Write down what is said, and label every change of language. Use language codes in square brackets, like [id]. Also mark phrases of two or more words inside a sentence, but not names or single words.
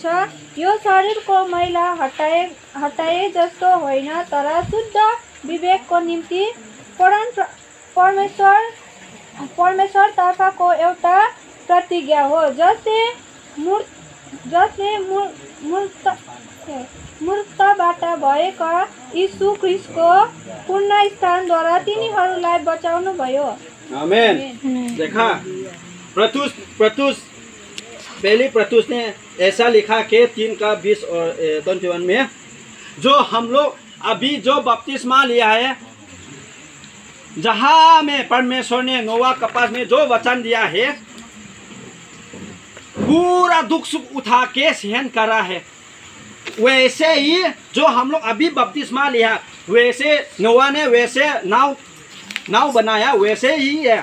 [ne] यो शरीरको मैला हटाए जस्तो होइन, तर शुद्ध विवेकको निम्ति परमेश्वर तर्फको एउटा प्रतिज्ञा हो, जसले मूर्खबाट भएका यीशु ख्रीष्टको पूर्ण स्थानद्वारा तिनीहरूलाई बचाउनु भयो। आमेन। [hi] देखा प्रतुस ने ऐसा लिखा कि 3:20 और 21 में जो हम लोग अभी जो बपतिस्मा लिया है, जहाँ में परमेश्वर ने नोवा के पास में जो वचन दिया है पूरा दुख सुख उठा के सहन करा है, वैसे ही जो हम लोग अभी बपतिस्मा लिया वैसे नोआ ने वैसे नाव बनाया, वैसे ही है।